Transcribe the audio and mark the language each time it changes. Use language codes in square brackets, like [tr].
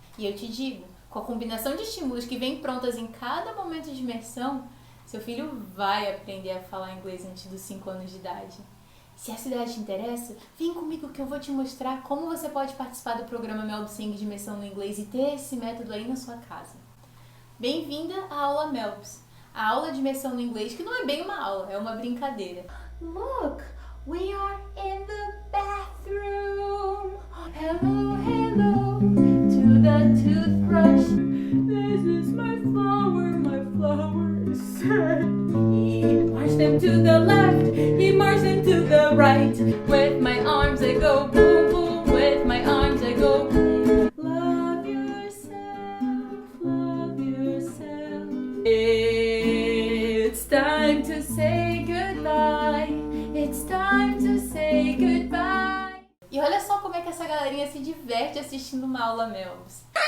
[pt] E eu te digo, com a combinação de estímulos que vêm prontas em cada momento de imersão, seu filho vai aprender a falar inglês antes dos 5 anos de idade. Se essa ideia te interessa, vem comigo que eu vou te mostrar como você pode participar do programa Melb-Sing de imersão no inglês e ter esse método aí na sua casa. Bem-vinda à aula Melbs, a aula de imersão no inglês que não é bem uma aula, é uma brincadeira. [en] Look, we are in the bathroom. Hello, hello, to the toothbrush. This is my flower is sad. He marched them to the left, he marched them to the right. With my arms I go boom boom, with my arms I go boom. Love yourself, love yourself. It's time to say goodbye, it's time to say goodbye. [pt] E olha só como é que essa galerinha se diverte assistindo uma aula Melbs.